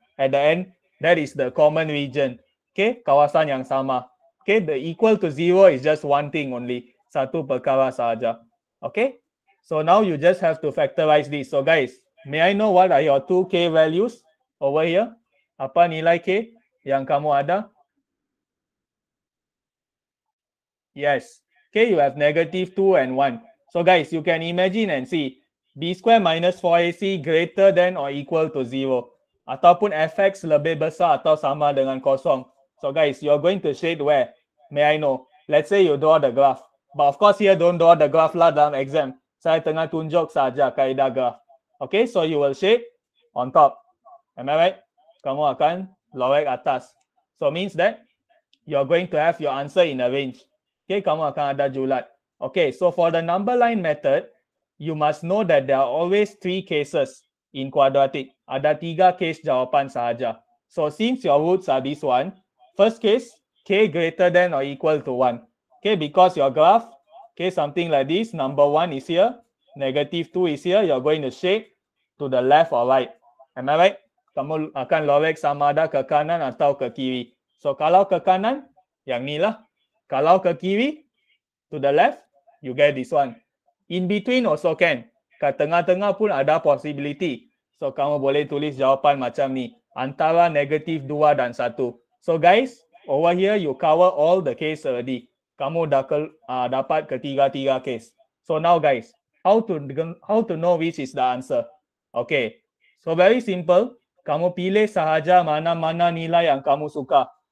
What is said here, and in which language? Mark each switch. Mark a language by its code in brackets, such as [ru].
[en] At the end, that is the common region. Okay, [ms] kawasan yang sama. [en] Okay, the equal to 0 is just one thing only. [ms] Satu perkara sahaja. [en] Okay, so now you just have to factorize this. So guys, may I know what are your 2k values over here? [ms] Apa nilai k yang kamu ada? [en] Yes. Okay, you have negative 2 and 1. So guys, you can imagine and see b square minus 4ac greater than or equal to 0. [ms] Ataupun fx lebih besar atau sama dengan kosong. [en] So guys, you're going to shade where? May I know? Let's say you draw the graph. But of course here don't draw the graph [ms] lah dalam exam. Saya tengah tunjuk saja kaedah graph. [en] Okay, so you will shade on top. Am I right? [ms] Kamu akan lorek atas. [en] So means that you're going to have your answer in a range. [ms] Okay, kamu akan ada julat. [en] Okay, so for the number line method, you must know that there are always 3 cases in quadratic. [ms] Ada 3 case jawapan sahaja. [en] So since your roots are this one, first case, k greater than or equal to 1. Okay, because your graph, okay, something like this, number 1 is here, negative 2 is here, you're going to shade to the left or right. Am I right? [ms] Kamu akan lorek sama ada ke kanan atau ke kiri. So kalau ke kanan, yang ni lah. Kalau ke kiri, [en] to the left, you get this one. In between also can. [ms] Kat tengah-tengah pun ada [en] possibility. [ms] So kamu boleh tulis jawapan macam ni. Antara negatif 2 dan 1. [en] So guys, over here you cover all the case already. [ms] Kamu dah dapat ketiga-tiga case. [en] So now guys, how to know which is the answer? Okay. So very simple. [ms] Kamu pilih sahaja mana-mana nilai yang kamu suka.